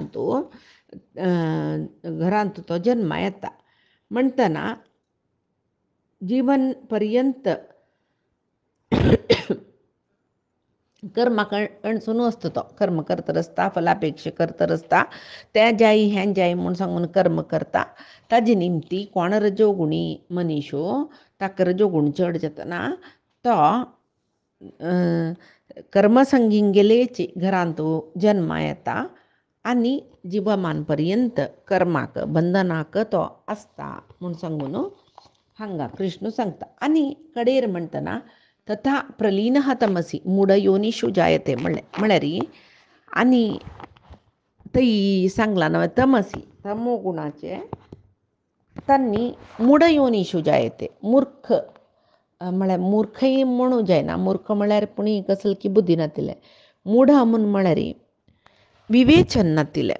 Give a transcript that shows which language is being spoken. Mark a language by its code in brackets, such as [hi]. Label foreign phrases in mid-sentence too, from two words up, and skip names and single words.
[kok] घरांत तो जन्मा येता म्हणटना जीवन पर्यंत कर्माक अणसून आसता तो कर्म करता आसता फलापेक्षा करता आसता तें जायी हें जायी म्हूण सांगून कर्म करता ताजे निमती कोण रजोगुणी मनीसो ताका रजोगुण चड जातना तो कर्मसंगीन गेलेची घरांत जन्मा येता आनी जिवमान पर्यंत कर्माक बंधनाक तो आसता म्हूण सांगून हांगा कृष्ण सांगता आनी कडेर म्हणटना [sa] तथा प्रलीनः तमसी मूढयोनिषु जायते [kok] म्हळ्यार आनी थंय सांगला न्हय तमसी तमो गुणाचे तांणी [sa] मूढयोनिषु जायते [kok] मूर्ख म्हळ्यार मूर्खय म्हणू जायना मूर्ख म्हळ्यार पुणी कसले की बुद्धी नातिले मूढ म्हूण म्हळ्यार विवेचन नातिले